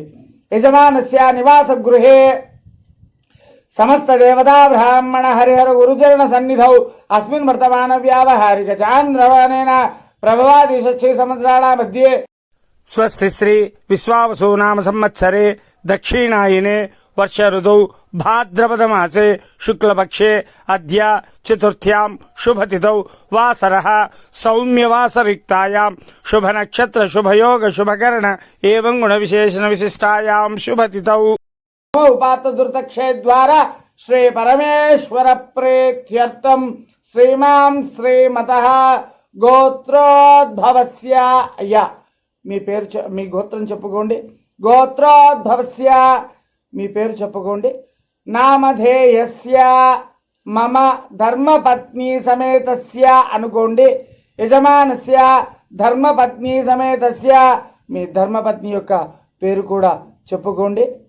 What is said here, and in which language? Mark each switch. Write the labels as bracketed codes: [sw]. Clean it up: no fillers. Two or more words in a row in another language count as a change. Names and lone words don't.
[sa] యజమానస్య నివాస గృహే సమస్త దేవతా బ్రాహ్మణ హరిహర గురుచరణ సన్నిధౌ అస్మిన్ వర్తమాన వ్యావహారిక చాంద్రవనేన ప్రభవాది 6 సంవత్సరాల మధ్యే స్వస్తి శ్రీ విశ్వావసు నామ సంవత్సరే దక్షిణాయనే वर्ष ऋतौ भाद्रपदमासे शुक्लपक्षे अद्य चतुर्थ्यां शुभतिथौ वासरः सौम्यवासरिक्तायां शुभनक्षत्र शुभयोग शुभकर्ण एवं गुणविशेषण विशिष्टायां शुभतिथौ उपात दुर्तक्षे द्वारा श्री परमेश्वर प्रीत्यर्थं श्रीमां श्रीमतः गोत्रोद्भवस्य अय्या [te] మీ పేరు మీ గోత్రం చెప్పుకోండి. గోత్రోద్భవస్య మీ పేరు చెప్పుకోండి. [sa] నామధేయస్య మమ ధర్మపత్ని సమేతస్య అనుకోండి. యజమానస్య ధర్మపత్ని సమేతస్య [te] మీ ధర్మపత్ని యొక్క పేరు కూడా చెప్పుకోండి.